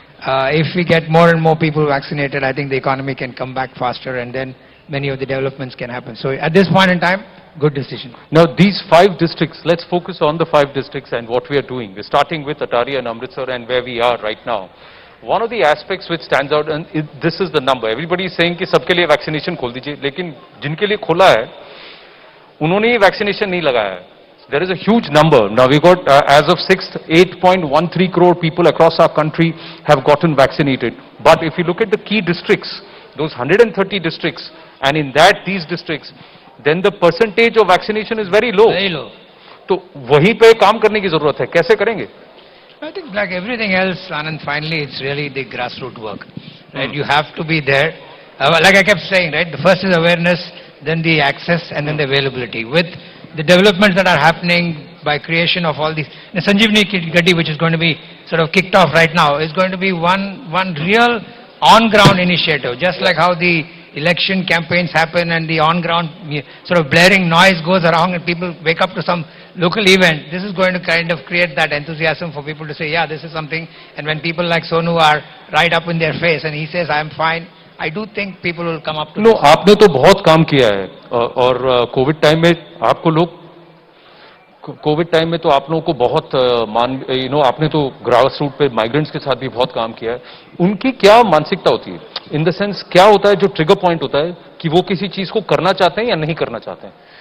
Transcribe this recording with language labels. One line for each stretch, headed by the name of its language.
English: If we get more and more people vaccinated, I think the economy can come back faster, and then many of the developments can happen. So at this point in time, good decision. Now, these 5 districts, let's focus on the 5 districts and what we are doing. We're starting with Atari and Amritsar and where we are right now. One of the aspects which stands out, and this is the number. Everybody is saying
Hindi: कि सबके लिए vaccination खोल दीजिए, लेकिन जिनके लिए खोला है, उन्होंने ये vaccination नहीं लगाया है.
English: There is a huge number. Now we got, as of 6th, 8.13 crore people across our country have gotten vaccinated. But if you look at the key districts, those 130 districts, and in that, these districts, then the percentage of vaccination is very low. Very low.
Hindi: तो वहीं पे काम करने की जरूरत है. कैसे करेंगे?
English: I think like everything else, Anand, finally it's really the grassroots work, right? You have to be there. Like I kept saying, right? The first is awareness, then the access, and then the availability. With the developments that are happening by creation of all these, the Sanjeevani Gadi, which is going to be sort of kicked off right now, is going to be one real on-ground initiative. Just like how the election campaigns happen and the on-ground sort of blaring noise goes around and people wake up to some local event, this is going to kind of create that enthusiasm for people to say, yeah, this is something. And when people like Sonu are right up in their face and he says, I'm fine, I do think people will come up to
Hindi: No, आपने तो बहुत काम किया है और Covid time में आपको लोग कोविड टाइम में तो आप लोगों को बहुत आपने तो ग्रास रूट पे माइग्रेंट्स के साथ भी बहुत काम किया है. उनकी क्या मानसिकता होती है?
English: in the sense
Hindi: क्या होता है जो ट्रिगर पॉइंट होता है कि वो किसी चीज को करना चाहते हैं या नहीं करना चाहते हैं?